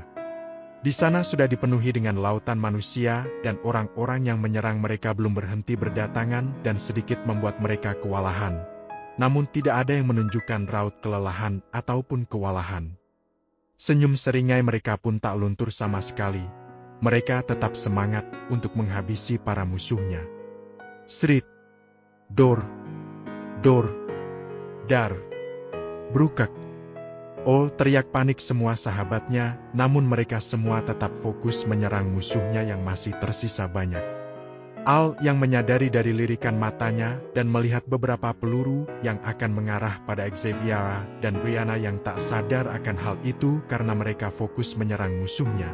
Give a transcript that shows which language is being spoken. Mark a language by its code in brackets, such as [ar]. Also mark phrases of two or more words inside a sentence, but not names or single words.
[id] Di sana sudah dipenuhi dengan lautan manusia dan orang-orang yang menyerang mereka belum berhenti berdatangan dan sedikit membuat mereka kewalahan. Namun tidak ada yang menunjukkan raut kelelahan ataupun kewalahan. Senyum seringai mereka pun tak luntur sama sekali. Mereka tetap semangat untuk menghabisi para musuhnya. Srit, dor, dar, brukak. Oh, teriak panik semua sahabatnya, namun mereka semua tetap fokus menyerang musuhnya yang masih tersisa banyak. Al yang menyadari dari lirikan matanya dan melihat beberapa peluru yang akan mengarah pada Xaviera dan Brianna yang tak sadar akan hal itu karena mereka fokus menyerang musuhnya.